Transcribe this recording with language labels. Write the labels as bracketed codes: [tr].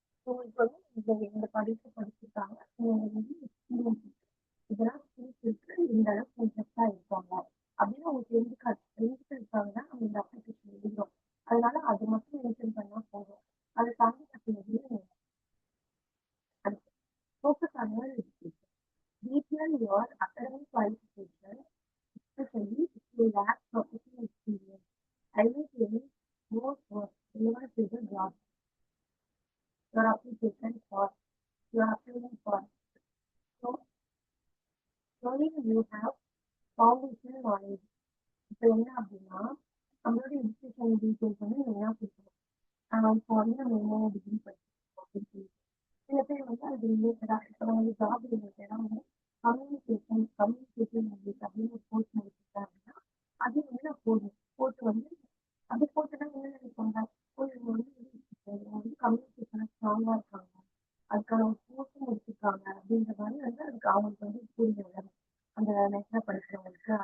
[ta] So இப்போ வந்து இந்த படிப்பு படிச்சிருக்காங்க, இவங்க வந்து எக்ஸ்பீரியன்ஸ் இருக்கு, இதெல்லாம் ஸ்கில்ஸ் இருக்கு, இந்த அளவுக்கு இன்ட்ரெஸ்டா இருப்பாங்க அப்படின்னு அவங்க தெரிஞ்சுக்கிறதுக்காக நம்ம இந்த அப்ளிகேஷன் எழுதுறோம். அதனால அது மட்டும் மென்ஷன் பண்ணா போதும். அதை தாண்டி மற்ற எதுவும் [en] focus on your education. Detail your academic qualification, especially if you lack professional experience. Highlight any more work relevant to the job your application for your applying for. showing you have foundational knowledge. [ta] இப்போ என்ன அப்படின்னா நம்மளோட education details வந்து என்ன கொடுக்கணும். இப்போ வந்து நம்ம என்ன டிகிரி படிச்சிருக்கோம் அப்படின்னு சொல்லி சில பேர் வந்து அது ரிலேட்டடா இப்போ வந்து ஜாப் ரிலேட்டடா வந்து கம்யூனிகேஷன் இங்கிலீஷ் அப்படின்னு ஒரு கோர்ஸ் முடிச்சிருக்கேன் அப்படின்னா அது வந்து நான் போட்டு வந்து அது போட்டுனா என்ன நினைப்பாங்க, ஓ இவங்க வந்து இவங்க வந்து கம்யூனிகேஷன் ஸ்ட்ராங்கா இருக்காங்க, அதுக்கான ஒரு கோர்ஸும் முடிச்சிருக்காங்க அப்படின்ற மாதிரி வந்து அதுக்கு அவங்களுக்கு வந்து புரிஞ்சு வரும் அந்த நெட்ல படிக்கிறவங்களுக்கு.